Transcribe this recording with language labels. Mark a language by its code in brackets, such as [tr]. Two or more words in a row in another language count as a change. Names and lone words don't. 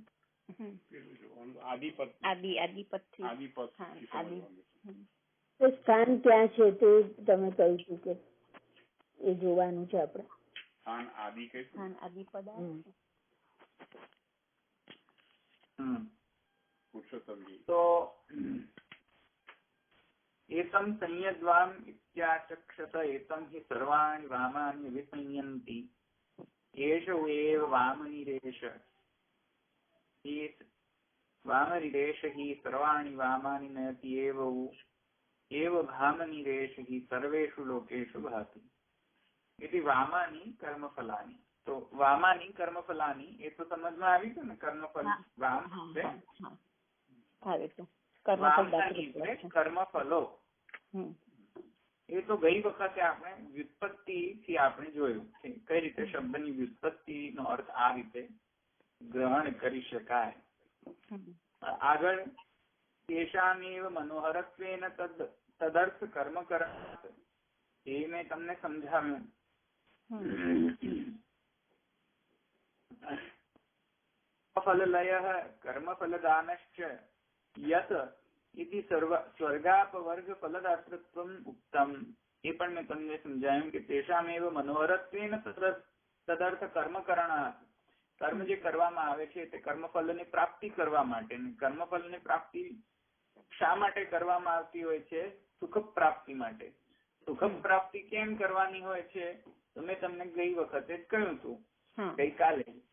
[gu] સ્થાન ક્યાં છે તે તમે કહ્યું હતું કે એ જોવાનું છે આપણે. સ્થાન આદિ કઈ સ્થાન આદિ પદ [sa] તો एतं संयद्वाम् इत्याचक्षत एतं हि सर्वाणि वामानि विसंयन्ति एष एव वामनिरेष वामनिरेष हि सर्वाणि वामानि नयति एव भामनिरेष हि सर्वेषु लोकेषु भाति इति वामानि कर्मफलानि. [gu] तो [sa] वामानि कर्मफलानि [gu] એ તો સમજમાં આવી ગયું ને. કર્મફલ વામ કર્મફલો એ તો ગઈ વખતે આપણે વ્યુત્પત્તિ થી આપણે જોયું કે કઈ રીતે શબ્દની વ્યુત્પત્તિ નો અર્થ આ રીતે ગ્રહણ કરી શકાય. આગળ [sa] तेषामेव मनोहरत्वेन तदर्थ कर्म करात [gu] એ મેં તમને સમજાવ્યું. [sa] फललयः कर्मफलदानश्च यत इति स्वर्गापवर्ग फलदातृत्वम् उक्तम्. [gu] એ પણ મેં તમને સમજાયું કે [sa] तेषामेव मनोहरत्वेन तदर्थ कर्मकरणात्. [gu] કર્મ જે કરવામાં આવે છે તે કર્મફલની પ્રાપ્તિ કરવા માટે. કર્મફલની પ્રાપ્તિ શા માટે કરવામાં આવતી હોય છે? સુખ પ્રાપ્તિ માટે. સુખ પ્રાપ્તિ કેમ કરવાની હોય છે તો મેં તમને ગઈ વખતે જ કહ્યું હતું, ગઈકાલે.